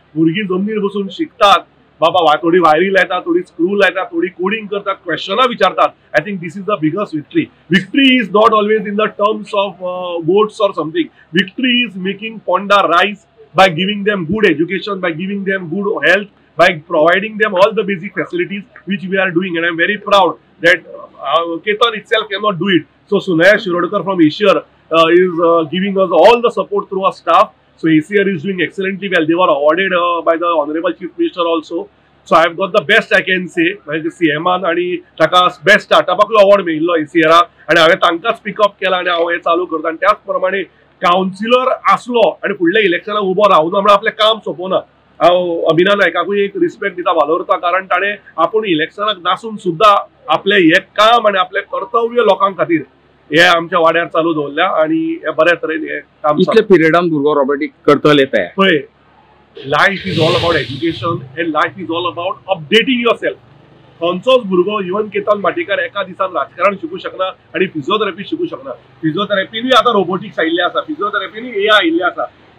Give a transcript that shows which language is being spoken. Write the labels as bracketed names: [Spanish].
[Konkani] भुरगीं जमनीर बसून शिकतात. बाबा थोडी वायरी लायतात, थोडी स्क्रू लायतात, थोडी कोडिंग करतात, क्वेश्चनां विचारतात. [English] I think this is the biggest victory. Victory is not always in the terms of votes or something. Victory is making Ponda rise by giving them good education, by giving them good health, by providing them all the basic facilities which we are doing. And I'm very proud that Ketan itself cannot do it. So Sunaya Shirodkar from ACER is giving us all the support through our staff. So ACER is doing excellently well. They were awarded by the Honorable Chief Minister also. So I've got the best I can say. [Konkani] म्हणजे CMan आणि ताका बेस्ट स्टार्टअपाक अवॉर्ड मेळिल्लो ACER आणि हांवें तांकांच पिकअप केला आणि हांव हें चालू करता. आणि त्याच प्रमाणे काउन्सिलर आसलो आणि फुडल्या इलेक्शनाक उबो रावून म्हणून आपलें काम सोंपोवना. हांव अभिनव नायकाकूय एक रिस्पेक्ट दिता, वालोरता, कारण ताणें आपूण इलेक्शनाक नासून सुद्दां आपलें हें काम आणि आपलें कर्तव्य लोकां खातीर हे आमच्या वाड्यार चालू दवरल्या आणि हे बऱ्या तरेन हे काम इतल्या पिरियडान भुरगो रोबोटिक करतले ते पळय. [English] Life is all about education and life is all about updating yourself. [Konkani] खंयचोच भुरगो इवन केतन भाटेकर एका दिसान राजकारण शिकू शकना आणि फिजिओथेरपी शिकू शकना. फिजिओथेरपीनूय आतां रोबोटिक्स आयिल्ले आसा, फिजिओथेरपीनूय AI आयिल्ले आसा.